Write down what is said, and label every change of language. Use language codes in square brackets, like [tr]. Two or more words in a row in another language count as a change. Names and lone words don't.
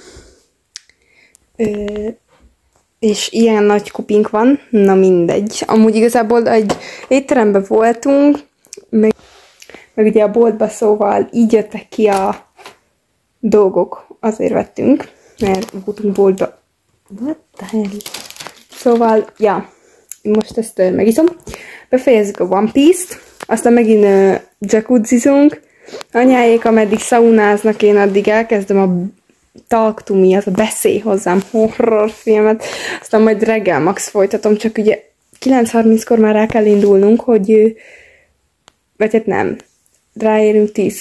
[hu] És ilyen nagy kupink van. Na mindegy. Amúgy igazából egy étteremben voltunk, meg ugye a boltba, szóval így jöttek ki a dolgok. Azért vettünk, mert voltunk boltba. [en] What the hell? [hu] Szóval, ja, most ezt megiszom. Befejezzük a One Piece-t, aztán megint jacuzzizunk. Anyáék, ameddig szaunáznak, én addig elkezdem a Talk to Me, az a beszélj hozzám horrorfilmet, aztán majd reggel max folytatom, csak ugye 9:30-kor már el kell indulnunk, hogy vagy hát nem, ráérünk 10.